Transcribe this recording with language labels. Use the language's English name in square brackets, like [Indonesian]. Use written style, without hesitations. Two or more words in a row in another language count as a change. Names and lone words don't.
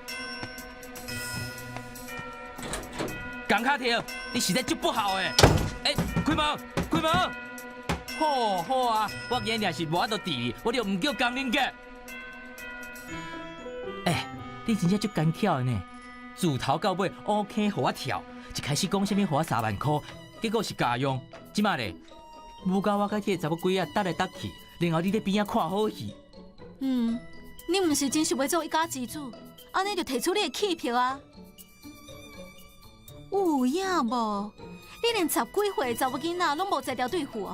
[Min Nan Chinese] 江卡婷，你实在足不好诶！哎，开门，开门！好好啊，我今日是无法度治你，我就唔叫江林杰。哎，你真正足干巧的呢，自头到尾 OK，互我跳，一开始讲什么互我3万块，结果是家用，即马咧，无教我甲这查某鬼仔搭来搭去，然后你在边仔看好戏。你毋是真想要做一家之主，安尼就提出你的弃票啊？有影无？你连10几岁的查某囡仔拢无才调对付哦？